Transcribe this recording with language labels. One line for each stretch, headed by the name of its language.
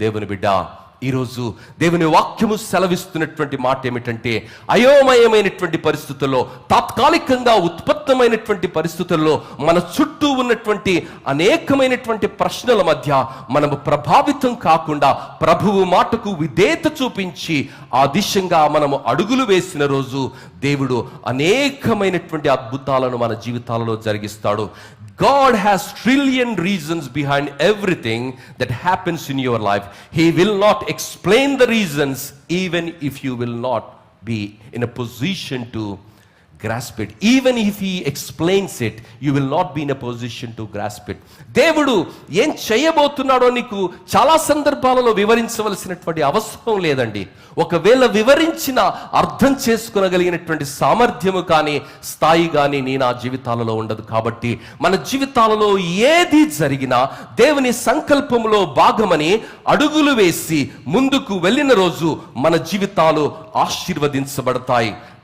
Telugu: దేవుని బిడ్డ, ఈరోజు దేవుని వాక్యము సెలవిస్తున్నటువంటి మాట ఏమిటంటే, అయోమయమైనటువంటి పరిస్థితుల్లో, తాత్కాలికంగా ఉత్పత్తమైనటువంటి పరిస్థితుల్లో, మన చుట్టూ ఉన్నటువంటి అనేకమైనటువంటి ప్రశ్నల మధ్య మనము ప్రభావితం కాకుండా ప్రభువు మాటకు విధేయత చూపించి ఆ దిశగా మనము అడుగులు వేసిన రోజు దేవుడు అనేకమైనటువంటి అద్భుతాలను మన జీవితాలలో జరిగిస్తాడు.
English: God has trillion reasons behind everything that happens in your life. He will not explain the reasons even if you will not be in a position to grasp it. Even if he explains it, you will not be in a position to grasp it.
Telugu: దేవుడు ఏం చేయబోతున్నాడో నీకు చాలా సందర్భాలలో వివరించవలసినటువంటి అవసరం లేదండి. ఒకవేళ వివరించిన అర్థం చేసుకోగలిగినటువంటి సామర్థ్యము కానీ, స్థాయి కానీ నా జీవితాలలో ఉండదు. కాబట్టి మన జీవితాలలో ఏది జరిగినా దేవుని సంకల్పంలో భాగమని అడుగులు వేసి ముందుకు వెళ్ళిన రోజు మన జీవితాలు ఆశీర్వదించబడతాయి.